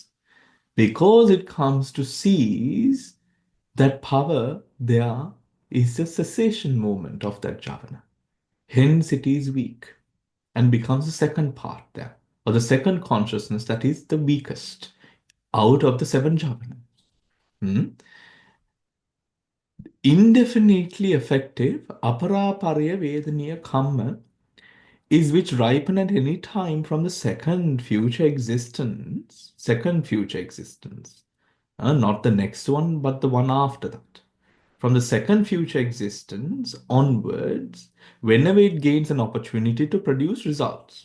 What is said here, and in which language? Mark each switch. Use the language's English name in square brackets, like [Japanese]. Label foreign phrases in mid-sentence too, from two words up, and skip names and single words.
[English] Because it comes to cease, that power there is the cessation moment of that jhana. Hence it is weak and becomes the second part there, or the second consciousness that is the weakest out of the seven jhanas. Indefinitely effective [Pali] aparaparya vedaniya kamma [English] is which ripen at any time from the second future existence, not the next one, but the one after that. from the second future existence onwards, whenever it gains an opportunity to produce results.